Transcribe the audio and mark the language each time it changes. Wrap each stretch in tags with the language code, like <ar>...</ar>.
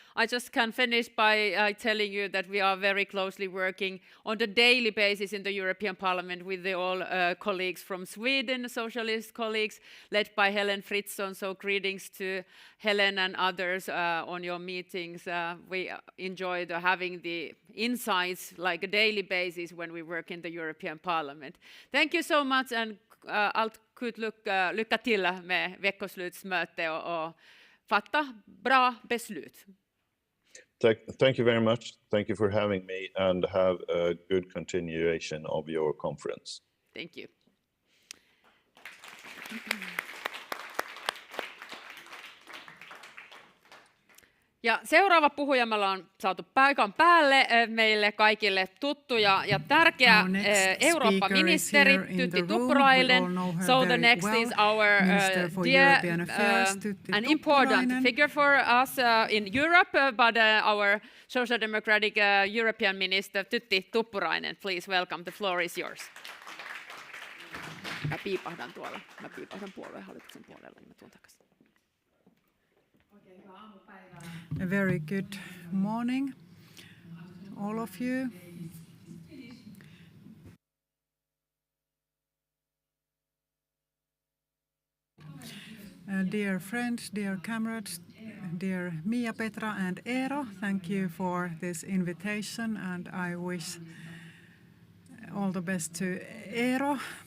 <en>I just can finish by telling you that we are very closely working on a daily basis in the European Parliament with all colleagues from Sweden, socialist colleagues led by Helen Fritzon. So greetings to Helen and others on your meetings. We enjoy having the insights like a daily basis when we work in the European Parliament. Thank you so much, and</en> <sv>allt lycka till med veckoslutsmöte och fatta bra beslut.</sv> <en>Thank you very much. Thank you for having me, and have a good continuation of your conference. Thank you.</en> <fi>Ja seuraava puhuja me ollaan saatu paikan päälle meille kaikille tuttu ja tärkeä Eurooppa-ministeri Tytti Tuppurainen.</fi> <en>So the next is our dear an important figure for us in Europe, but our Social Democratic European Minister Tytti Tuppurainen. Please welcome, the floor is yours.</en> <fi>Mä piipahdan puoluehallituksen puolella, niin mä tuon takaisin.</fi> <en>A very good morning, all of you. Dear friends, dear comrades, dear Mia, Petra and Eero, thank you for this invitation, and I wish all the best to Eero.</en>